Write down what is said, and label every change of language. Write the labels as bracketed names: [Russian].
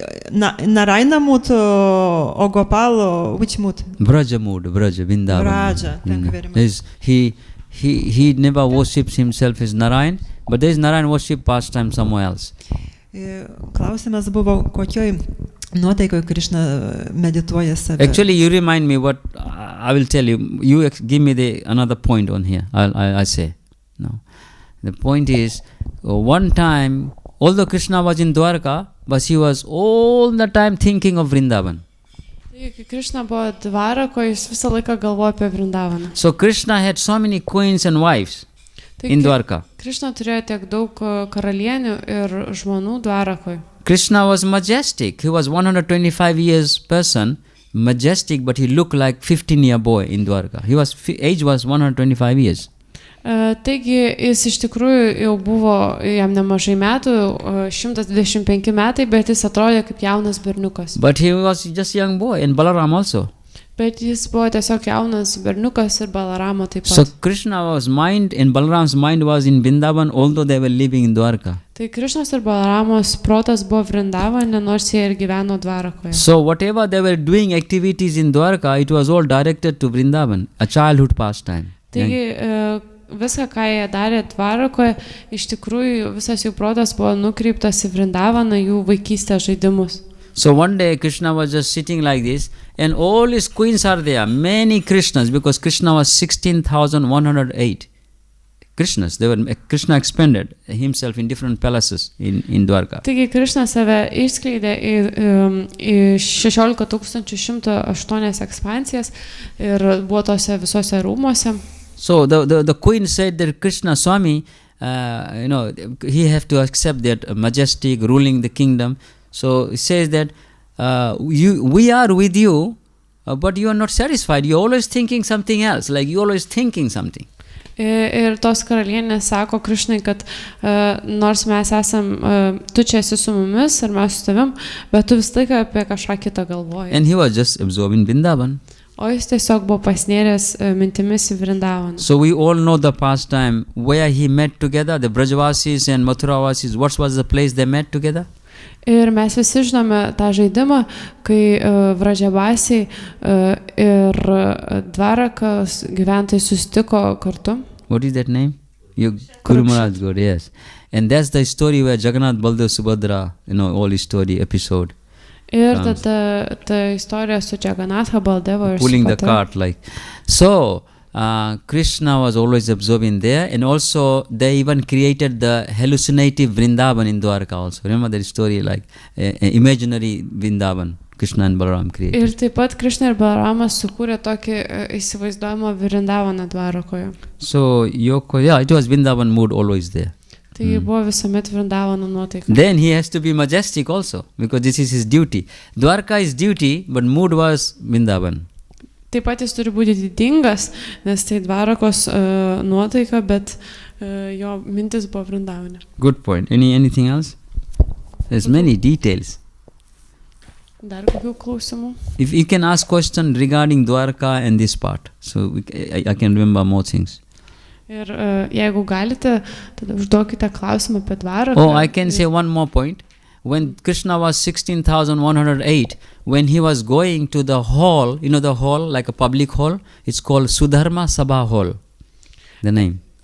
[English] Narayana mood or Gopal, or which mood? Braja mood, Braja, Vrindavan. Braja, thank you very much. He never worships himself as Narayan, but there is Narayan worship pastime somewhere else. [Lithuanian] Klausimas buvo, kokioj nuotaikoje Krishna medituoja save. [English] Actually, you remind me what I will tell you. You give me another point on here. I say. No. The point is, one time, although Krishna was in Dwarka, but he was all the time thinking of Vrindavan. [Lithuanian] Kai Krishna buvo Dvarakoje, jis visą laiką galvojo apie Vrindavaną. [English] So Krishna had so many queens and wives in Dwarka. [Lithuanian] Krishna turėjo tiek daug karalienių ir žmonų Dvarakoje. [English] Krishna was majestic. He was 125 years person, majestic, but he looked like 15-year boy in Dwarka. Age was 125 years. [Lithuanian] Taigi jis iš tikrųjų jau buvo jam nemažai metų, 125 metai, bet jis atrodė kaip jaunas berniukas. [English] But he was just young boy, and Balaram also. [Lithuanian] Bet jis buvo tiesiog jaunas berniukas ir Balaramo taip pat. [English] So Krishna's mind and Balaram's mind was in Vrindavan, although they were living in Dwarka. [Lithuanian] Tai Krishnos ir Balaramos protas buvo Vrindavane, nors jie ir gyveno Dvarakoje. [English] So whatever they were doing activities in Dwarka, it was all directed to Vrindavan, a childhood pastime. [Lithuanian] Taigi viską, ką jie darė Dvarakoje, iš tikrųjų visas jų protas buvo nukreiptas į Vrindavaną, jų vaikystės žaidimus. [English] So one day Krishna was just sitting like this, and all his queens are there, many Krishnas, because Krishna was 16,108 Krishnas. Krishna expanded himself in different palaces in Dwarka. [Lithuanian] Taigi Krishna save išskleidė į 16,108 ekspansijas ir buvo tose visose rūmuose. [English] So the queen said that Krishna Swami, he have to accept that majestic ruling the kingdom. So it says that we are with you, but you are not satisfied. You are always thinking something else, like you are always thinking something. [Lithuanian] Ir tos karalienės sako Krishnai, kad nors mes esam, tu čia esi su mumis ir mes su tavim, bet tu vis laiką apie kažką kitą galvoji. [English] And he was just absorbed in Vrindavan. [Lithuanian] O jis tiesiog buvo pasnėręs mintimis į Vrindavaną. [English] So we all know the pastime where he met together, the Brajavasis and Mathuravasis. What was the place they met together? [Lithuanian] Ir mes visi žinome tą žaidimą, kai Vražavasiai ir Dvarakas gyventojai susitiko kartu. [English] What is that name? Guru Maharaj God, yes. And that's the story where Jagannath, Baldev, Subhadra, all story episode. [Lithuanian] Ir tada ta istorija su Jaganatha, Baldeva ir [English] Pulling the [Lithuanian] Subhadra. [English] cart like. So, Krishna was always observing there, and also they even created the hallucinative Vrindavan in Dwarka also. Remember that story, like imaginary Vrindavan, Krishna and Balaram created. [Lithuanian] Ir taip pat Krishna ir Balaramas sukūrė tokį įsivaizduojamą Vrindavaną Dvarakoje. [English] So, it was Vrindavan mood always there. [Lithuanian] Tai buvo visuomet Vrindavano nuotaika. [English] Then he has to be majestic also, because this is his duty. Dwarka is duty, but mood was Vrindavan. [Lithuanian] Taip pat jis turi būti didingas, nes tai Dvarakos nuotaika, bet jo mintis buvo Vrindavane. [English] Good point. Anything else? There's many details. [Lithuanian] Dar kokių klausimų? [English] If you can ask question regarding Dwarka and this part, so I can remember more things. [Lithuanian] Ir jeigu galite, tada užduokite klausimą apie Dvaraką. [English] Oh, I can say one more point. When Krishna was 16,108, when he was going to the hall, the hall, like a public hall, it's called Sudharma Sabha Hall, the name.